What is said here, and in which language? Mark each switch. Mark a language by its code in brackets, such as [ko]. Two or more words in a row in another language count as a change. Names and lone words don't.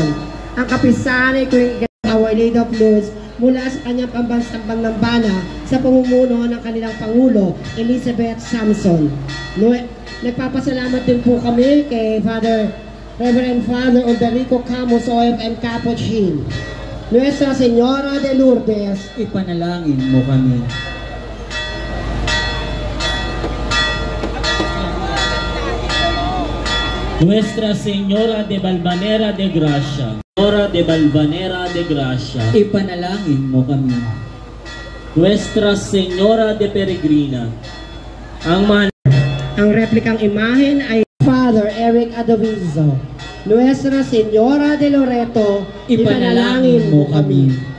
[tl] Ang kapistahan ay [en] Our Lady of Lourdes [tl] mula sa kanyang pambansang panglambana sa pamumuno ng kanilang Pangulo, Elizabeth Samson. Nagpapasalamat din po kami kay Reverend Father Oderico Camus, OFM Capuchin. [es] Nuestra Señora de Lourdes, [tl] ipanalangin mo kami. [es] Nuestra Señora de Valvanera de Gracia, Señora de Valvanera de Gracia, [tl] ipanalangin mo kami. [es] Nuestra Señora de Peregrina, [tl] ang replikang imahen ay Father Eric Adovizo. [es] Nuestra Señora de Loreto, [tl] Ipanalangin mo kami.